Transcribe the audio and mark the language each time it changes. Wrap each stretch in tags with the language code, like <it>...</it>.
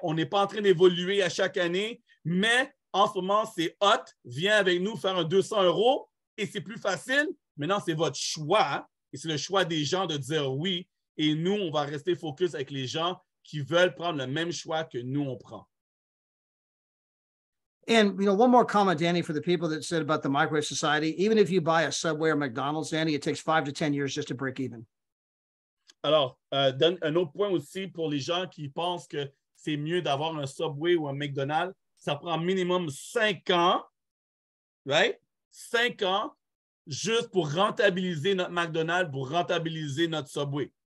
<fr>On n'est pas en train d'évoluer à chaque année, mais en ce moment, c'est hot, viens avec nous faire un 200 € et c'est plus facile. Maintenant, c'est votre choix hein? Et c'est le choix des gens de dire oui. Et nous, on va rester focus avec les gens qui veulent prendre le même choix que nous, on prend.</fr> <en>And, one more comment, Danny, for the people that said about the microwave society, even if you buy a Subway or McDonald's, Danny, it takes 5 to 10 years just to break even.</en> <fr>Alors, un autre point aussi pour les gens qui pensent que c'est mieux d'avoir un Subway ou un McDonald's, ça prend minimum 5 ans,</fr> <en>right?</en> <fr>5 ans juste pour rentabiliser notre McDonald's, pour rentabiliser notre Subway.</fr>